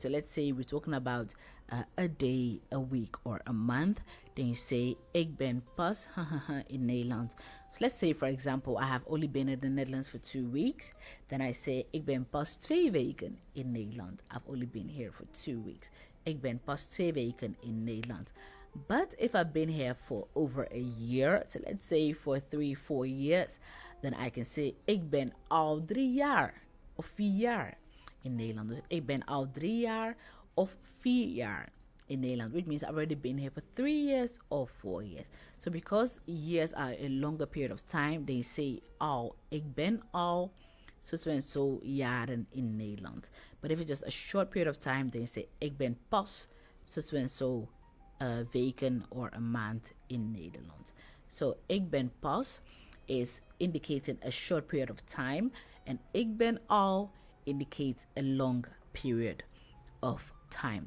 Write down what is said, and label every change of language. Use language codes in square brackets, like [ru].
[en] So let's say we're talking about a day, a week, or a month. Then you say [nl] ik ben pas in Nederland. [en] So let's say, for example, I have only been in the Netherlands for 2 weeks. Then I say [nl] ik ben pas 2 weken in Nederland. [en] I've only been here for 2 weeks. [nl] Ik ben pas 2 weken in Nederland. [en] But if I've been here for over a year, so let's say for 3-4 years, then I can say [nl] ik ben al 3 jaar of 4 jaar in Nederland. Dus ik ben al 3 jaar of 4 jaar in Nederland, [en] which means I've already been here for 3 years or 4 years. So because years are a longer period of time, they say al. [nl] Ik ben al zo en zo jaren in Nederland. [en] But if it's just a short period of time, they say [nl] ik ben pas zo en zo weken [en] or a [nl] maand in Nederland. [en] So [nl] ik ben pas [en] is indicating a short period of time, and [nl] ik ben al [en] indicates a long period of time.